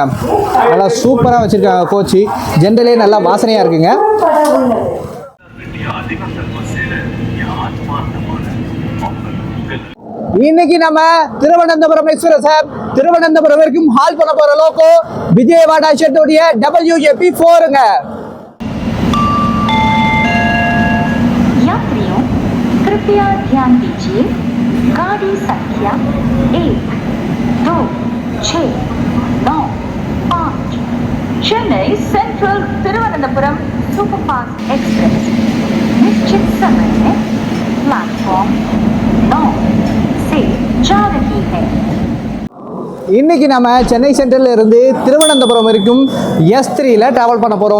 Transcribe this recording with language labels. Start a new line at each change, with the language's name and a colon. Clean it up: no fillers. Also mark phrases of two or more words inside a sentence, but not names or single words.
Tamil: நல்லா சூப்பராக வச்சுருக்காங்க கோச்சு. ஜென்ரலே நல்லா வாசனையாக இருக்குங்க. இன்னைக்கு நம்ம திருவனந்தபுரம் எக்ஸ்பிரஸ் திருவனந்தபுரம் வரைக்கும் ஹால் பண்ண போற லோகோ விஜயவாடா ஷெட்டோடைய WJP4ங்க.
Hindi: यात्रियों कृपया ध्यान दीजिए, गाड़ी संख्या 1, 2, 6, 9, 5 चेन्नई सेंट्रल तिरुवनंतपुरम सुपरफास्ट एक्सप्रेस निश्चित समय में प्लेटफॉर्म 9 से जा रही है.
Tamil: இன்னைக்கு நம்ம சென்னை சென்ட்ரல்ல இருந்து திருவனந்தபுரம் வரைக்கும் S3ல டிராவல் பண்ண போகிறோம்.